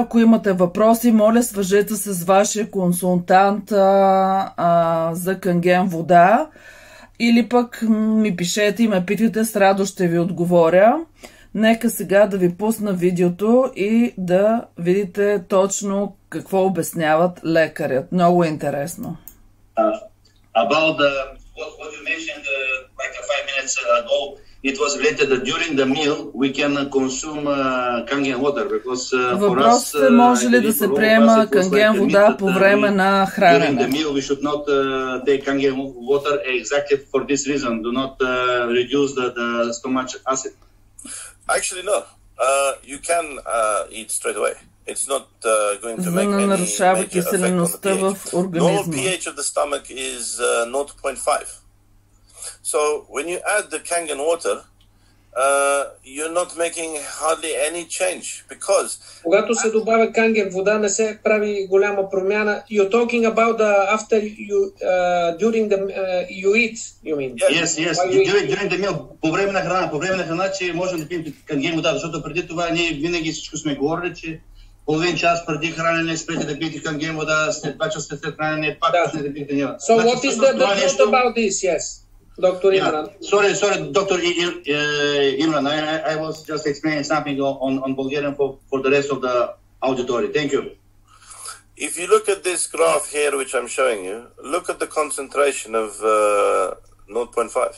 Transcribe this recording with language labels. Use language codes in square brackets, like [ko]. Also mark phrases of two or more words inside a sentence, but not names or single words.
[bg] Ако имате въпроси, моля свържете се с вашия консултант за канген вода или пък ми пишете и ме питайте, с радост ще ви отговоря. Нека сега да ви пусна видеото и да видите точно какво обясняват лекарят. Много интересно. [en] About what you mentioned like 5 minutes ago, it was related that during the meal we can consume Kangen water because [bg] Въпросът е може ли да се приема канген вода по време на хранене. [en] During the meal we should not take Kangen water exactly for this reason. Do not reduce the stomach acid. Actually, no. You can eat straight away. It's not going to make any [bg] нарушава [en] major effect on [bg] киселеността [en] the [bg] в [en] pH. [bg] организма. [en] Normal pH of the stomach is 0.5. So when you add the Kangen water, you're not making hardly any change because [bg] когато се добавя канген вода, не се прави голяма промяна. [en] You're talking about after you during the you eat, you mean? Yes. During the meal, [bg] по време на храна, че можем да пием канген вода, защото преди това ние винаги всичко сме говорили, че половин час преди хранене спрете да пиете канген вода, след 2 часа след хранене пак да пиете канген вода. [en] So what is the truth about this? Yes. Dr. Imran. Sorry, Dr. Imran. I was just explaining something on Bulgarian for the rest of the auditory. Thank you. if you look at this graph here, which I'm showing you, look at the concentration of 0.5.